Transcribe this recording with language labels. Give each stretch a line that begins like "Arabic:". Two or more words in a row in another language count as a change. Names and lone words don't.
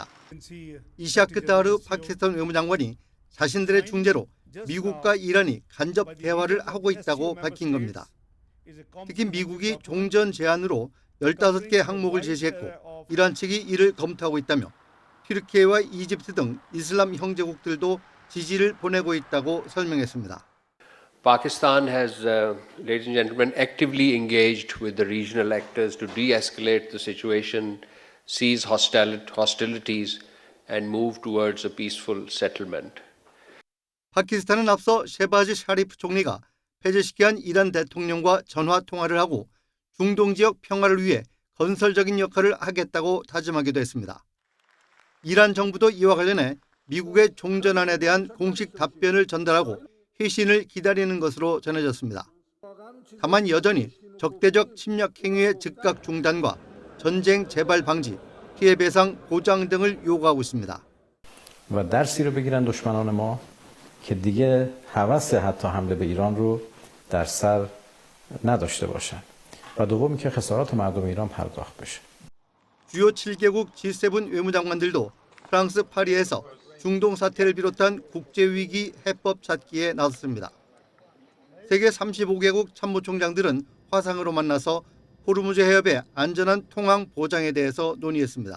Korean: 이샤크 다르 파키스탄 외무장관이 자신들의 중재로 미국과 이란이 간접 대화를 하고 있다고 밝힌 겁니다. 특히 미국이 종전 제안으로 15개 항목을 제시했고 이란 측이 이를 검토하고 있다며 튀르키예와 이집트 등 이슬람 형제국들도 지지를 보내고 있다고 설명했습니다.
English: Pakistan has, ladies and gentlemen, actively engaged with the regional actors to de-escalate the situation, cease hostilities, and move towards a peaceful settlement.
Korean: 파키스탄은 앞서 셰바즈 샤리프 총리가 폐쇄시키한 이란 대통령과 전화 통화를 하고 중동 지역 평화를 위해 건설적인 역할을 하겠다고 다짐하기도 했습니다. 이란 정부도 이와 관련해 미국의 종전안에 대한 공식 답변을 전달하고 회신을 기다리는 것으로 전해졌습니다. 다만 여전히 적대적 침략 행위의 즉각 중단과 전쟁 재발 방지, 피해 배상 보장 등을 요구하고 있습니다.
Persian: و درسی رو بگیرن دشمنان ما که دیگه هوس حتی حمله به ایران رو در سر نداشته باشن و دومی که خسارات مردم ایران پرداخت بشه.
Korean: 주요 7개국 G7 외무장관들도 프랑스 파리에서 중동 사태를 비롯한 국제위기 해법 찾기에 나섰습니다. 세계 35개국 참모총장들은 화상으로 만나서 호르무즈 해협의 안전한 통항 보장에 대해서 논의했습니다.